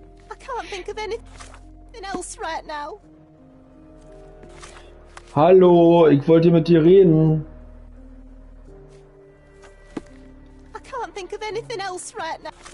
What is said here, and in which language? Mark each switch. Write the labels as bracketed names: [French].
[English] I can't think of anything else right now. [German] Hallo, ich wollte mit dir reden. [English] I can't think of anything else right now.